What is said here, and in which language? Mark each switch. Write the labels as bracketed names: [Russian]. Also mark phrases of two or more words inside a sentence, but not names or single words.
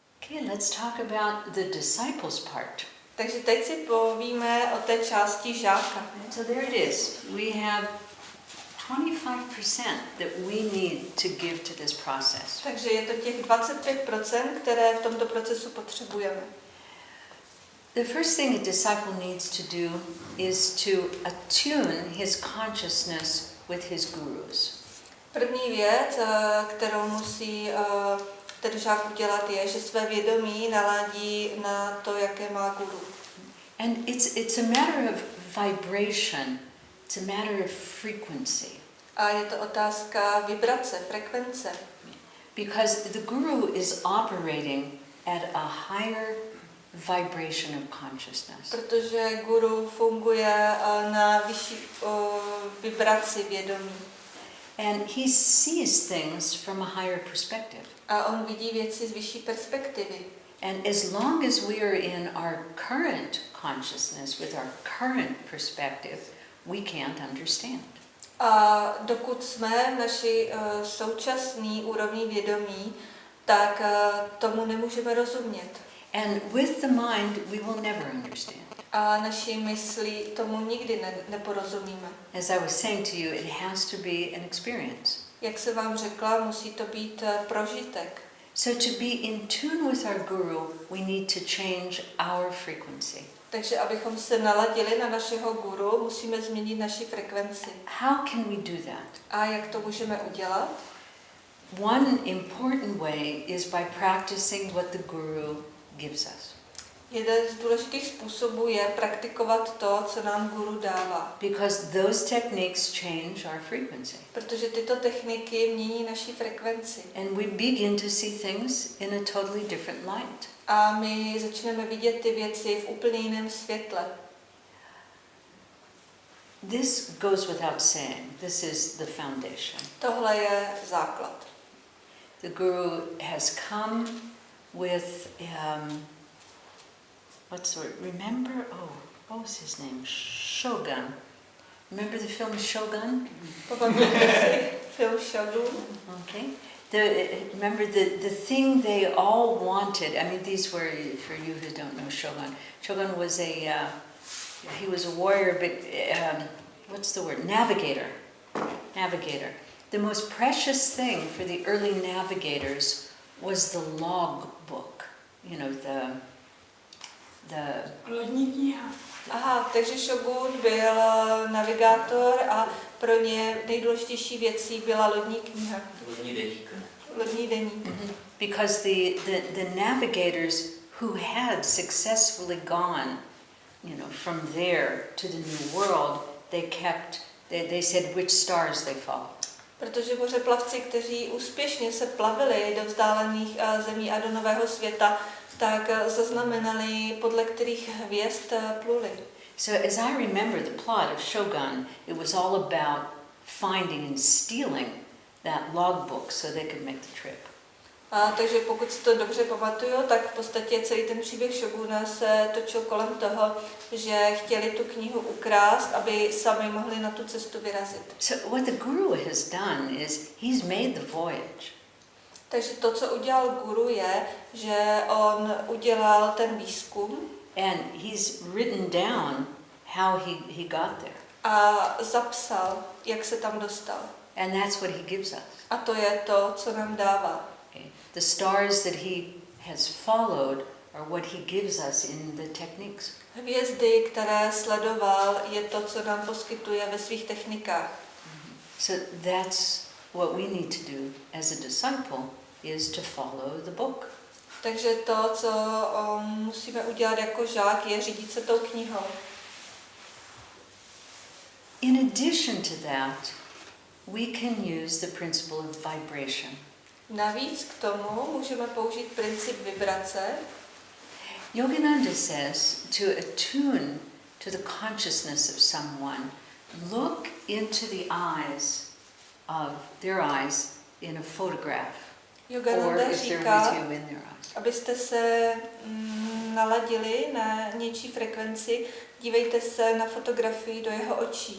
[English] Okay, let's talk about the disciples part. [Czech] Takže teď si povíme o té části žáka. [English] So there it is. We have 25% that we need to give to this process. [Czech] Takže je to těch 25%, které v tomto procesu potřebujeme. [English] The first thing a disciple needs to do is to attune his consciousness with his gurus. [Czech] První věc, kterou musí ten žák udělat, je, že své vědomí naladí na to, jaké má guru. [English] And it's a matter of vibration. It's a matter of frequency. [Czech] A je to otázka vibrace, frekvence. [English] Because the guru is operating at a higher vibration of consciousness. [Czech] Protože guru funguje na vyšší vibraci vědomí. [English] And he sees things from a higher perspective. [Czech] A on vidí věci z vyšší perspektivy. [English] And as long as we are in our current consciousness, with our current perspective, we can't understand. [Czech] A dokud jsme v naší současné úrovni vědomí, tak tomu nemůžeme rozumět. [English] And with the mind, we will never understand. [Czech] A naší myslí tomu nikdy neporozumíme. [English] As I was saying to you, it has to be an experience. [Czech] Jak jsem vám řekla, musí to být prožitek. [English] So to be in tune with our guru, we need to change our frequency. [Czech] Takže abychom se naladili na našeho guru, musíme změnit naši frekvenci. [English] How can we do that? [Czech] A jak to můžeme udělat? [English] One important way is by practicing what the guru gives us. [Czech] Jeden z důležitých způsobů je praktikovat to, co nám guru dává. [English] Because those techniques change our frequency. [Czech] Protože tyto techniky mění naši frekvenci. [English] And we begin to see things in a totally different light. [Czech] A my začneme vidět ty věci v úplně jiném světle. [English] This goes without saying. This is the foundation. [Czech] Tohle je základ. [English] The guru has come with, what's the word? Remember, what was his name? Shogun. Remember the film Shogun? [Czech] Pamatujete si film Shogun? [English] Okay. Remember the thing they all wanted. I mean, these were, for you who don't know Shogun. Shogun was he was a warrior, but what's the word? Navigator. Navigator. The most precious thing for the early navigators was the log book. You know, the [Czech] Lodní kniha. Aha, takže Shogun byl navigátor a pro ně nejdůležitější věcí byla lodní kniha. Lodní deník. Lodní deník. Mm-hmm. [English] Because the navigators who had successfully gone, you know, from there to the New World, they said which stars they followed. [Czech] Protože mořeplavci, kteří úspěšně se plavili do vzdálených zemí a do nového světa, tak zaznamenali, podle kterých hvězd pluli. [English] So as I remember the plot of Shogun, it was all about finding and stealing that logbook so they could make the trip. [Czech] Takže pokud si to dobře pamatuju, tak v podstatě celý ten příběh Shoguna se točil kolem toho, že chtěli tu knihu ukrást, aby sami mohli na tu cestu vyrazit. [English] So what the guru has done is he's made the voyage. [Czech] Takže to, co udělal guru, je, že on udělal ten výzkum [English] and he's written down how he got there. [Czech] A zapsal, jak se tam dostal. [English] And that's what he gives us. [Czech] A to je to, co nám dává. [English] Okay. The stars that he has followed are what he gives us in the techniques. [Czech] Hvězdy, které sledoval, je to, co nám poskytuje ve svých technikách. [English] So that's what we need to do as a disciple, is to follow the book. [Czech] Takže to, co musíme udělat jako žák, je řídit se tou knihou. [English] In addition to that, we can use the principle of vibration. [Czech] Navíc k tomu můžeme použít princip vibrace. [English] Yogananda says to attune to the consciousness of someone, look into the eyes of their eyes in a photograph, or [Czech] Yogananda [English] if they're [Czech] říká, [English] with you in their eyes. [Czech] abyste se naladili na něčí frekvenci, dívejte se na fotografii do jeho očí.